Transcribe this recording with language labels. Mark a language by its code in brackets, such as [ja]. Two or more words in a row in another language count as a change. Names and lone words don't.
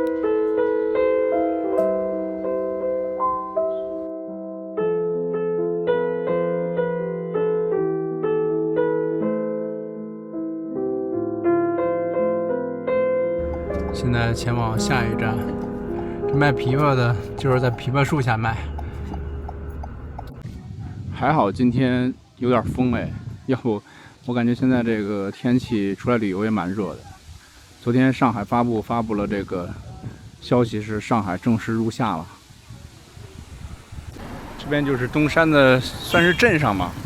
[zh] 現在前往下一站。賣枇杷的就是在枇杷樹下賣。還好今天有點風哎，要不我感覺現在這個天氣出來旅遊也蠻熱的。昨天上海發布了這個消息，是上海正式入夏了。這邊就是東山的算是鎮上嘛。